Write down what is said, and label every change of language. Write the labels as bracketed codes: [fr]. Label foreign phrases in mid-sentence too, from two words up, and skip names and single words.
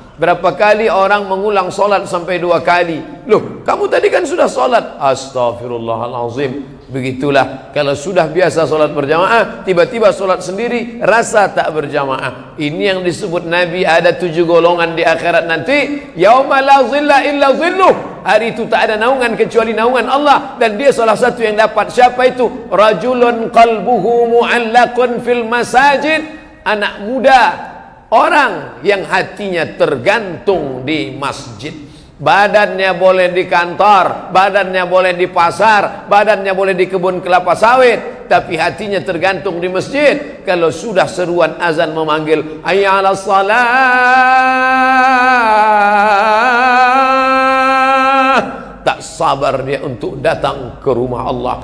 [id] Berapa kali orang mengulang sholat sampai 2 kali? Loh, kamu tadi kan sudah sholat. Astaghfirullahalazim. Begitulah kalau sudah biasa sholat berjamaah, tiba-tiba sholat sendiri, rasa tak berjamaah. Ini yang disebut Nabi ada 7 golongan di akhirat nanti. [ar] يوم لا ظل إلا ظله. [id] Hari itu tak ada naungan kecuali naungan Allah, dan dia salah satu yang dapat. Siapa itu? [ar] رجل قلبه معلق في المساجد. [id] Anak muda, orang yang hatinya tergantung di masjid. Badannya boleh di kantor, badannya boleh di pasar, badannya boleh di kebun kelapa sawit, tapi hatinya tergantung di masjid. Kalau sudah seruan azan memanggil [ar] حي على الصلاة, [id] tak sabar dia untuk datang ke rumah Allah.